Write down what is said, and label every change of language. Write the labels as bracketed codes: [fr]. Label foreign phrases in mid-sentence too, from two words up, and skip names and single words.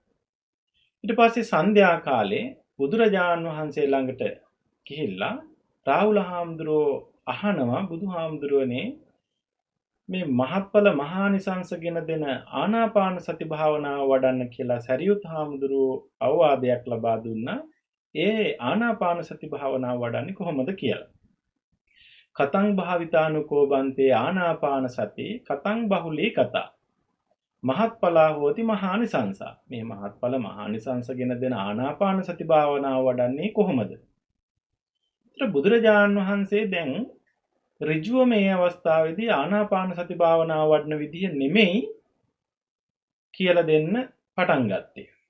[si] ඊට පස්සේ සන්ධ්‍යා කාලේ බුදුරජාණන් වහන්සේ ළඟට ගිහිල්ලා රාහුල හාමුදුරුවෝ අහනවා බුදුහාමුදුරුවනේ මේ මහත්ඵල මහානිසංසගෙන දෙන ආනාපාන සති භාවනාව වඩන්න කියලා සරියුත් හාමුදුරුවෝ අවවාදයක් ලබා දුන්නා. ඒ ආනාපාන සති භාවනාව වඩන්නේ කොහොමද කියලා. [pi] කතං භාවිතානුකෝ බන්තේ ආනාපාන සති කතං බහුලී කතා. මහත්ඵලා හෝති මහානිසංසා. [si] මේ මහත්ඵල මහානිසංසගෙන දෙන ආනාපාන සති භාවනාව වඩන්නේ කොහොමද? බුදුරජාණන් වහන්සේ දැන් ඍජුව මේ අවස්ථාවේදී ආනාපාන සති භාවනාව වඩන විදිහ නෙමෙයි කියලා දෙන්න පටන් ගත්තේ.